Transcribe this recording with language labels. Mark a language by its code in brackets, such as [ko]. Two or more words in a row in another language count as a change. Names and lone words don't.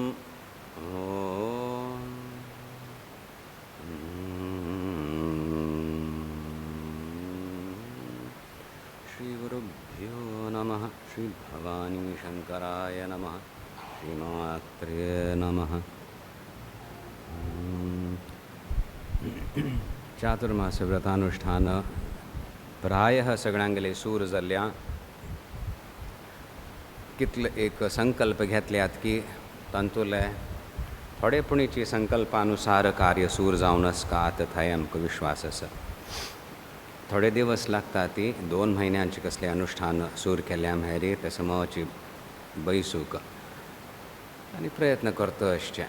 [sa] श्रीगुरुभ्यो नमः। श्री भवानी शंकराय नमः। श्रीमात्रे नमः। [kok] चातुर्मास व्रतानुष्ठान प्रायः सगळ्यांगेले सूर जाल्ल्या कितले एक संकल्प घेतल्यात की तांतुले थोडेपणीची संकल्पानुसार कार्य सूर जावन आसतात थंय आमकां विश्वास आसा। थोडे दिवस लागता ती 2 म्हयन्यांचे कसले अनुष्ठान सूर केल्या मेरेन ते समोरची बैसूक आनी प्रयत्न करता आसचे।